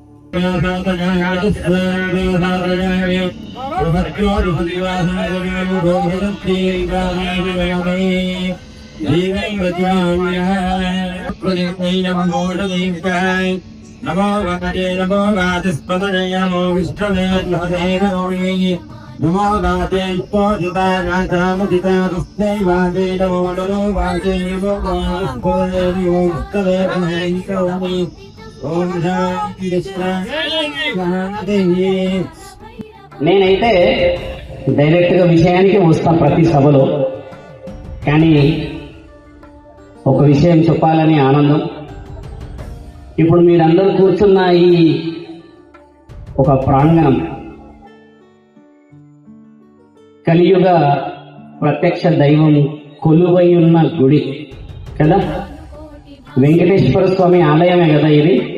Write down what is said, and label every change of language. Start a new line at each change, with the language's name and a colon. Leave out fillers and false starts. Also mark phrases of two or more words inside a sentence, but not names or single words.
Sanskrit: नमो भगवते नमो वाचस्पतये नमो विष्णवे नमो गाते पोषिता गातामुदिता तस्मै वाचे नमो नमो वाचे नमो वाचस्पतये नमो विष्णवे नमो ओम शांति शांति।
Telugu: నేనైతే డైరెక్ట్గా విషయానికి వస్తాం ప్రతి సభలో, కానీ ఒక విషయం చెప్పాలని ఆనందం. ఇప్పుడు మీరందరూ కూర్చున్న ఈ ఒక ప్రాంగణం కలియుగ ప్రత్యక్ష దైవం కొలువై ఉన్న గుడి కదా, వెంకటేశ్వర స్వామి ఆలయమే కదా ఇది.